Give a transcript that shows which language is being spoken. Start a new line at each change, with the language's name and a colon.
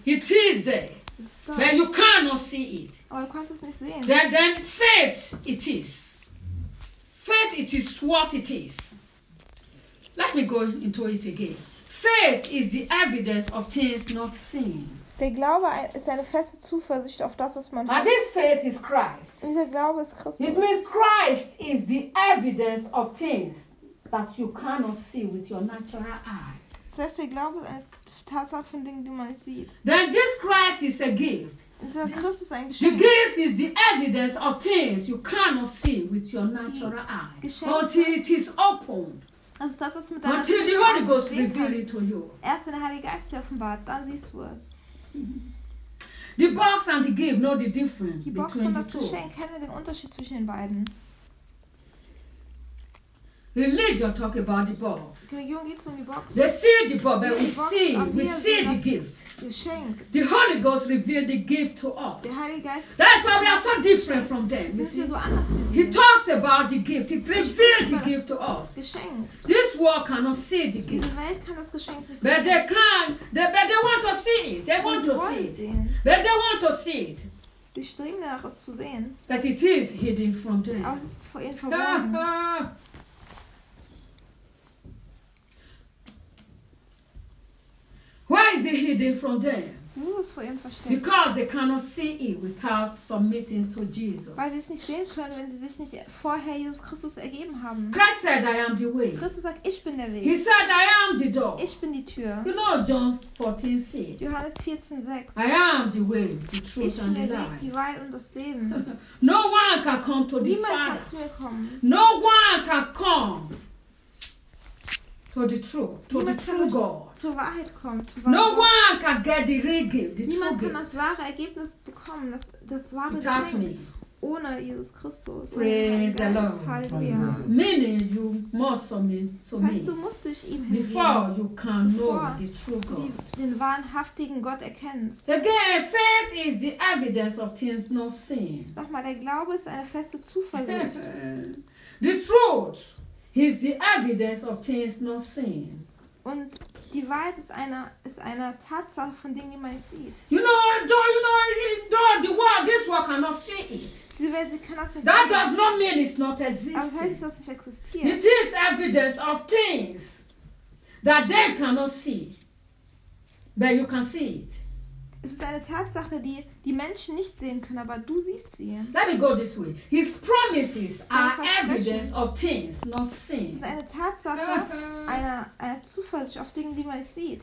English: It is there, but you cannot see it.
German: Aber du kannst es nicht sehen.
English: Then faith it is. Faith it is what it is. Let me go into it again. Faith is the evidence of things not seen.
German: Der Glaube ist eine feste Zuversicht auf das, was man
English: hat. This faith is Christ.
German: Dieser Glaube ist Christus.
English: It means Christ is the evidence of things that you cannot see with your natural eyes.
German: Das heißt, der Glaube ist eine Tatsache von Dingen, die man nicht sieht.
English: Then this Christ is a gift.
German: Dieser Christus ist ein Geschenk.
English: The gift is the evidence of things you cannot see with your natural eyes. Until it is opened.
German: Also das, was mit
English: deiner until the Holy Ghost reveals it to you.
German: Erst wenn der Heilige Geist dir offenbart, dann siehst du es.
English: The box and the gift know the difference
German: die Box
English: between
German: und das Geschenk kennen den Unterschied zwischen den beiden.
English: Religion talk about the box.
German: Religion geht's um die Box.
English: They see the box, but we see the gift.
German: Geschenk.
English: The Holy Ghost revealed the gift to us.
German: Der Heilige Geist.
English: That's why we are so different from them.
German: Wir sind so anders.
English: He talks about the gift. He revealed the gift to us.
German: Geschenk.
English: This world cannot see the gift.
German: Diese Welt kann das Geschenk nicht sehen.
English: But they can. They want to see it. They want to see it. But they want to see it.
German: Die streben danach, es zu sehen.
English: But it is hidden from them.
German: Aber es ist vor ihnen verborgen.
English: Why is it hidden from them?
German: Muss vor ihnen verstecken.
English: Because they cannot see it without submitting to Jesus.
German: Weil sie es nicht sehen können, wenn sie sich nicht vorher Jesus Christus ergeben haben.
English: Christ said, I am the way.
German: Christus sagt, ich bin der Weg.
English: He said, I am the door.
German: Ich bin die Tür.
English: You know John 14:6.
German: Johannes 14:6.
English: I am the way, the truth and the life.
German: Ich bin der Weg, die Wahrheit und das Leben.
English: No one can come to the Father.
German: Niemand kann zu mir kommen.
English: No one can come. To the true God. No one can get the real gift.
German: Niemand kann das wahre Ergebnis bekommen, das wahre Geschenk, ohne Jesus Christus.
English: Praise the Lord. Meaning you must submit.
German: Heißt, du musst dich ihm hingeben.
English: Before you can know the true God.
German: Den wahrhaftigen Gott erkennst.
English: Again, faith is the evidence of things not seen.
German: Nochmal, der Glaube ist eine feste Zuversicht.
English: The truth. He's the evidence of things not seen.
German: Und die Wahrheit ist eine Tatsache von Dingen, die man nicht sieht.
English: You know, this world cannot see it.
German: Diese Welt kann das nicht
English: sehen. That does not mean it's not existing.
German: Aber heißt, dass es nicht existiert.
English: It is evidence of things that they cannot see, but you can see it.
German: Es ist eine Tatsache, die die Menschen nicht sehen können, aber du siehst sie.
English: Let me go this way. His promises are evidence of things not seen.
German: Es ist eine Tatsache, eine Zuversicht auf Dinge, die man nicht sieht.